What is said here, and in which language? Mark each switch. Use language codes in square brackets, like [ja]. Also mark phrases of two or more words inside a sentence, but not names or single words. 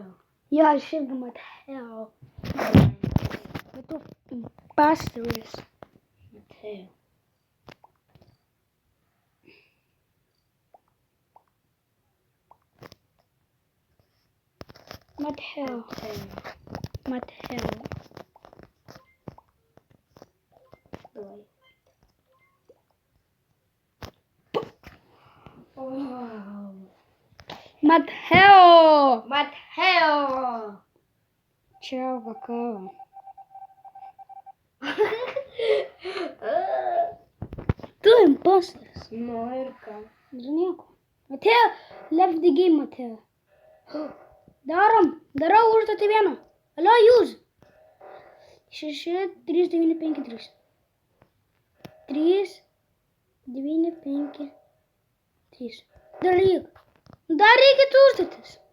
[lt] Jo, aš irgi Mateo. Bet tu imposteris. Mateo. Mateo. Mateo. [ru] Давай. Вау. Матeo. Матео. Чао, какао. [lt] Tu imposteris. Nu ir ką. Ir nieko. Mateo, [en] left the game, [lt] Mateo. Darau užduotį vieną. Alio, jūs. 6, 3, 9, 5, 3. 3, 9, 5, 3. Dar reikia užduotis.